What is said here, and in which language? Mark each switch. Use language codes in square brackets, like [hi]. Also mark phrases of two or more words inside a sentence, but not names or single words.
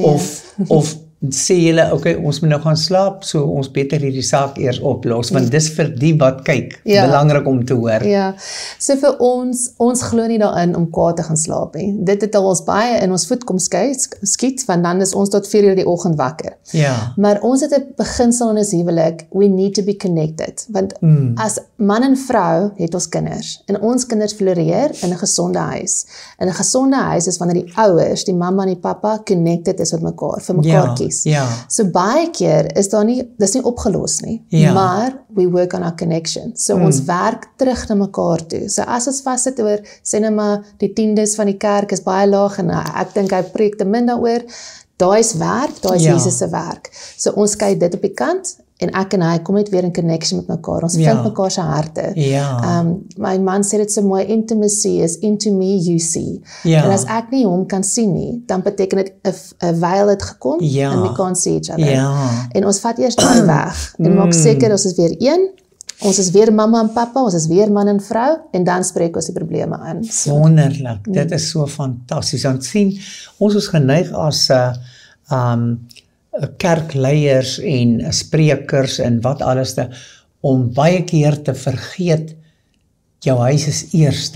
[af] Of sê julle, okay, ons moet nou gaan slaap, so ons beter hierdie saak eers oplos, want dis vir die wat kyk, belangrik om te hoor. Ja, so vir ons glo nie daarin om kwaad te gaan slaap nie. Dit het al ons baie in ons voet kom skiet, want dan is ons tot 4 uur die oggend wakker. Ja. Maar ons het 'n beginsel in ons huwelik, [en] we need to be connected, [af] want as man en vrou het ons kinders, en ons kinders floreer in 'n gesonde huis. In 'n gesonde huis is wanneer die ouers, die mamma en die pappa connected is met mekaar, vir mekaar kies. Ja. So baie keer is dis nie opgelos nie, maar [en] we work on our connection. [af] So ons werk terug na mekaar toe. So as ons vassit oor, sê nou maar, die tiendes van die kerk is baie laag en ek dink hy preek te min daaroor, daai is werk, daai is Jesus se werk. So ons kyk dit op die kant, en ek en hy kom net weer in connection met mekaar. Ons vind mekaar se harte. Ja. My man sê dit so mooi, [en] intimacy is into me you see. [af] Ja. En as ek nie hom kan sien nie, dan beteken dit 'n veil het gekom [en] and we can't see each other. [af] Ja. En ons vat eers daai weg en maak seker ons is weer een. Ons is weer mamma en pappa, ons is weer man en vrou, en dan spreek ons die probleme aan. So. Wonderlik, dit is so fantasties. Want sien, ons is geneig as kerkleiers en sprekers en wat alles om baie keer te vergeet, jou huis is eerste.